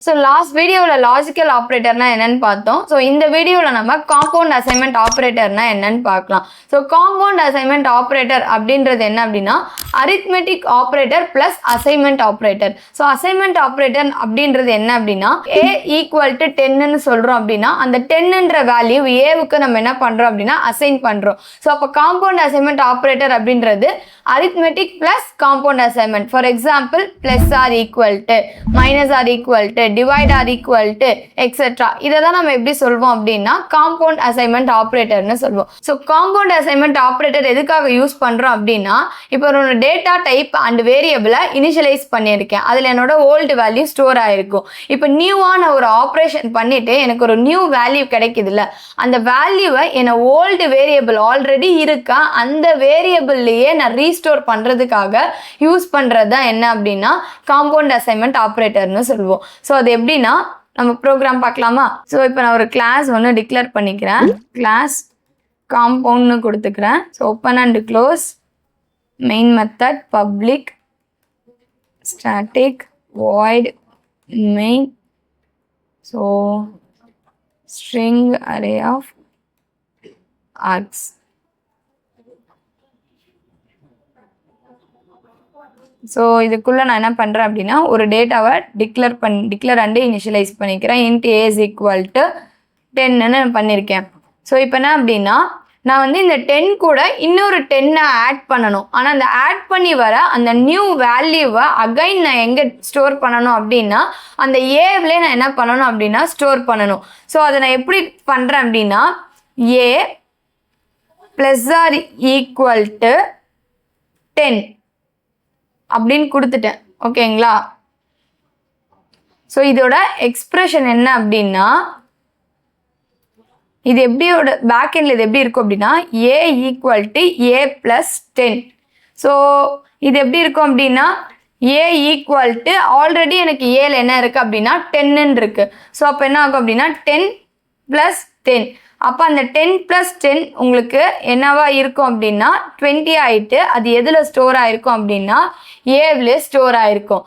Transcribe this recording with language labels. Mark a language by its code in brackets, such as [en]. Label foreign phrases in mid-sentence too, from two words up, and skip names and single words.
[en] So last video logical operator [ta] na என்னன்னு பார்த்தோம். So இந்த வீடியோல நம்ம [en] compound assignment operator [ta] na என்னன்னு பார்க்கலாம். So [en] compound assignment operator [ta] அப்படின்றது என்ன அப்படின்னா [en] arithmetic operator plus assignment operator. [ta] So [en] assignment operator [ta] அப்படின்றது என்ன அப்படின்னா [en] a equal to 10 [ta] ன்னு சொல்றோம் அப்படின்னா அந்த 10 ன்ற வேல்யூ a க்கு நம்ம என்ன பண்றோம் அப்படின்னா assign பண்றோம். So அப்ப [en] compound assignment operator [ta] அப்படின்றது [en] arithmetic plus compound assignment. For example, plus or equal to, minus or equal to, divide or equal to, etc. [ta] இததான் நம்ம எப்படி சொல்வோம் அப்படின்னா [en] compound assignment operator [ta] ன்னு சொல்வோம். So [en] compound assignment operator [ta] எதுக்காக யூஸ் பண்றோம் அப்படின்னா இப்போ ஒரு [en] data type and variable initialize [ta] பண்ணியிருக்கேன். அதில் என்னோட [en] old value store [ta] ஆயிருக்கும். இப்போ நியூவான ஒரு ஆப்ரேஷன் பண்ணிட்டு எனக்கு ஒரு [en] new value [ta] கிடைக்குதுல்ல, அந்த வேல்யூவை என்ன [en] old variable already [ta] இருக்கா அந்த வேரியபிள்லேயே நான் ரீஸ்டோர் பண்ணுறதுக்காக யூஸ் பண்ணுறது தான் என்ன அப்படின்னா [en] compound assignment operator [ta] சொல்லுவோம். ஸோ அது எப்படின்னா நம்ம ப்ரோக்ராம் பார்க்கலாமா? ஸோ இப்போ நான் ஒரு கிளாஸ் ஒன்று டிக்ளேர் பண்ணிக்கிறேன். [en] class compound கொடுத்துக்கிறேன். so open and close, main method, public static void main, so string array of args. [ta] ஸோ இதுக்குள்ளே நான் என்ன பண்ணுறேன் அப்படின்னா ஒரு டேட்டாவை [en] declare and initialize [ta] பண்ணிக்கிறேன். [en] int a is equal to 10ன்னு பண்ணியிருக்கேன். [ta] ஸோ இப்போ என்ன அப்படின்னா நான் வந்து இந்த 10 கூட இன்னொரு 10 ஆட் பண்ணணும். ஆனால் அந்த ஆட் பண்ணி வர அந்த [en] new value again [ta] நான் எங்கே ஸ்டோர் பண்ணணும் அப்படின்னா அந்த ஏவிலே நான் என்ன பண்ணணும் அப்படின்னா ஸ்டோர் பண்ணணும். ஸோ அதை நான் எப்படி பண்ணுறேன் அப்படின்னா [en] a plus or equal to 10 [ta] அப்படின்னு கொடுத்துட்டேன். ஓகேங்களா? ஸோ இதோட எக்ஸ்பிரஷன் என்ன அப்படின்னா இது எப்படியோட [en] back end [ta] இது எப்படி இருக்கும் அப்படின்னா [en] a equal to a plus 10. [ta] ஸோ இது எப்படி இருக்கும் அப்படின்னா [en] a equal to already [ta] எனக்கு ஏல என்ன இருக்குது அப்படின்னா 10ன்னு இருக்குது. ஸோ அப்போ என்ன ஆகும் அப்படின்னா 10 ப்ளஸ் 10. அப்போ அந்த 10 ப்ளஸ் 10 உங்களுக்கு என்னவா இருக்கும் அப்படின்னா 20 ஆகிட்டு அது எதில் ஸ்டோர் ஆகிருக்கும் அப்படின்னா ஏவிலே ஸ்டோர் ஆகிருக்கும்.